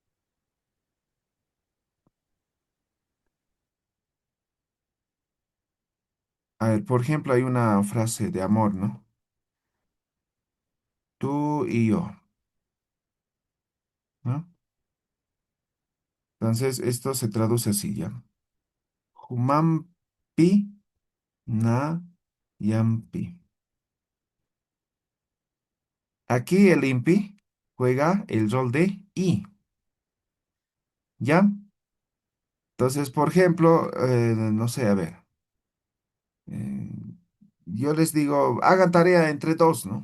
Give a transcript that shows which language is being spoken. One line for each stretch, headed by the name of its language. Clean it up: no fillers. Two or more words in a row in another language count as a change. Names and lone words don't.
Spanish: A ver, por ejemplo, hay una frase de amor, ¿no? Tú y yo, ¿no? Entonces, esto se traduce así, ¿ya?
Aymara: Jumampi na yampi.
Spanish: Aquí el impi juega el rol de i, ¿ya? Entonces, por ejemplo, no sé, a ver, eh, yo les digo, hagan tarea entre dos, ¿no?